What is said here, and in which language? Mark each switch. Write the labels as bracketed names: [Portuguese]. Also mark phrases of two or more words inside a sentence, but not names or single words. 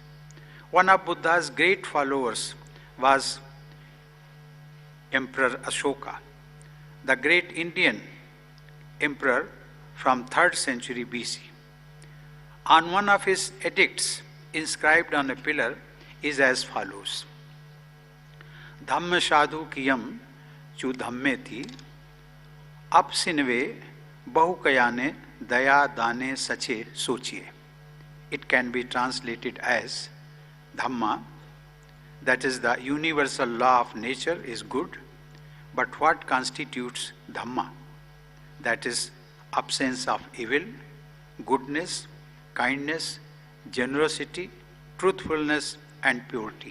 [English] One of Buddha's great followers was Emperor Ashoka, the great Indian emperor from 3rd century BC. On one of his edicts, inscribed on a pillar, is as follows: [Prakrit languages] Dhamma sadhu kiyam chu dhammeti apsinve bahukayane daya dane sache sochiye. [English] It can be translated as Dhamma, that is the universal law of nature, is good, but what constitutes Dhamma? That is absence of evil, goodness, kindness, generosity, truthfulness, and purity.